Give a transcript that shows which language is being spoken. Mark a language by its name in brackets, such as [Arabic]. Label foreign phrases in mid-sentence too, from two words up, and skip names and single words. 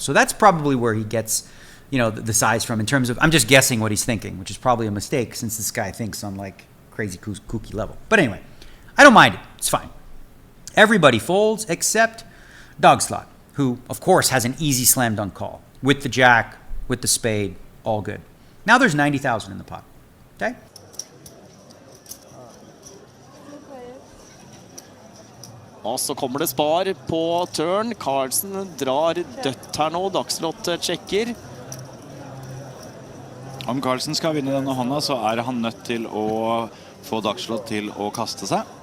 [English] So that's probably where he gets, the size from in terms of, I'm just guessing what he's thinking, which is probably a mistake since this guy thinks on like crazy kooky level. But anyway, I don't mind it. It's fine. Everybody folds except Dogslot, who, of course, has an easy slam dunk call with the jack, with the spade, all good. Now there's 90,000 in the pot. Okay? [Norwegian] Og så kommer det spar på turn. Carlsen drar dødt her nå. Dagslott sjekker. Om Carlsen skal vinne denne hånda, så er han nødt til å få Dagslott til å kaste seg.